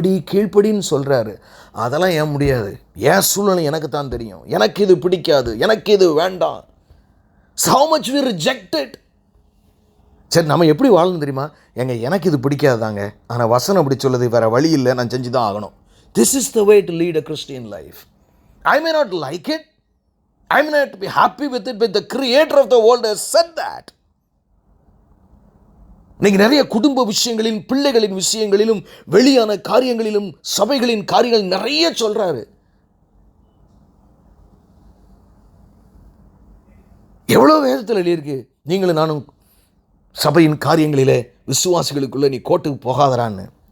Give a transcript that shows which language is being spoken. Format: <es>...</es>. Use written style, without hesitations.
<ta>கீழ்ப்படின்னு சொல்கிறாரு. அதெல்லாம் ஏன் முடியாது? ஏன் சூழ்நிலை எனக்கு தான் தெரியும். எனக்கு இது பிடிக்காது, எனக்கு இது வேண்டாம்.</ta> <en>How much we rejected.</en> <ta>சரி, நம்ம எப்படி வாழணும் தெரியுமா? எனக்கு இது பிடிக்காதாங்க, ஆனால் வசனம் அப்படி சொல்லுது, வேறு வழி இல்லை, நான் செஞ்சு தான் ஆகணும்.</ta> <en>This is the way to lead a Christian life. I may not like it, I may not be happy with it, but the creator of the world has said that.</en> <ta>இன்னைக்கு நிறைய குடும்ப விஷயங்களிலும் பிள்ளைகளின் விஷயங்களிலும் வெளியான காரியங்களிலும் சபைகளின் காரியங்கள் நிறைய சொல்றாரு. எவ்வளவு வேதத்தில் எழுதியிருக்கு, நீங்களும் நானும் சபையின் காரியங்களிலே விசுவாசிகளுக்குள்ள நீ கோட்டுக்கு போகாதரான்னு.</ta>